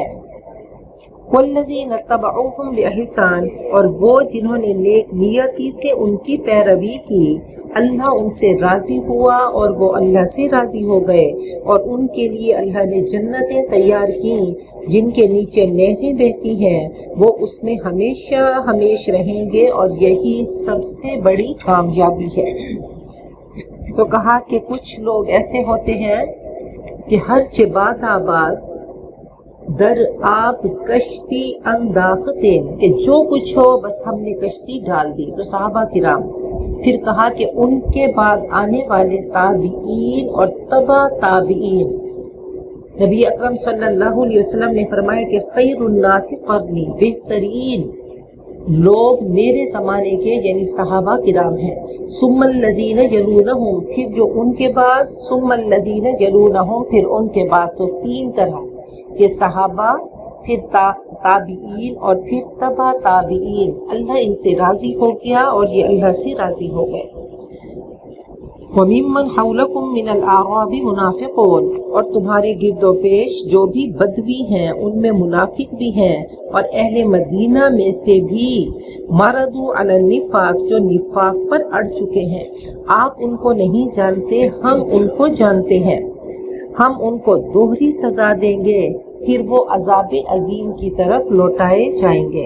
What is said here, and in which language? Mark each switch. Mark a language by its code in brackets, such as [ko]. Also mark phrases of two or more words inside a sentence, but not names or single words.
[ar] والذین اتبعوہم بإحسان، [ur] اور وہ جنہوں نے نیک نیتی سے ان کی پیروی کی، اللہ ان سے راضی ہوا اور وہ اللہ سے راضی ہو گئے، اور ان کے لیے اللہ نے جنتیں تیار کیں جن کے نیچے نہریں بہتی ہیں، وہ اس میں ہمیشہ ہمیش رہیں گے، اور یہی سب سے بڑی کامیابی ہے۔ تو کہا کہ کچھ لوگ ایسے ہوتے ہیں کہ [fa] ہر چباد آباد در آب کشتی انداختے، [ur] کہ جو کچھ ہو بس ہم نے کشتی ڈال دی۔ تو صحابہ کرام، پھر کہا کہ ان کے بعد آنے والے تابعین اور تبع تابعین، نبی اکرم صلی [ar] اللہ علیہ وسلم [ur] نے فرمایا کہ [ar] خیر الناس قرنی، [ur] بہترین لوگ میرے زمانے کے یعنی صحابہ کرام ہیں، [ar] ثم الذین یلونہم، [ur] پھر جو ان کے بعد، [ar] ثم الذین یلونہم، [ur] پھر ان کے بعد، تو تین طرح کے صحابہ، پھر تابعین اور پھر تبع تابعین، اللہ ان سے راضی ہو گیا اور یہ اللہ سے راضی ہو گئے۔ [ar] وَمِمَّنْ حَوْلَكُمْ مِنَ الْأَعْرَابِ مُنَافِقُونَ، [ur] اور تمہارے گرد و پیش جو بھی بدوی ہیں ان میں منافق بھی ہیں، اور اہل مدینہ میں سے بھی [ar] مردوا علی النفاق، [ur] جو نفاق پر اڑ چکے ہیں۔ آپ ان کو نہیں جانتے، ہم ان کو جانتے ہیں، ہم ان کو دوہری سزا دیں گے، پھر وہ عذاب عظیم کی طرف لوٹائے جائیں گے۔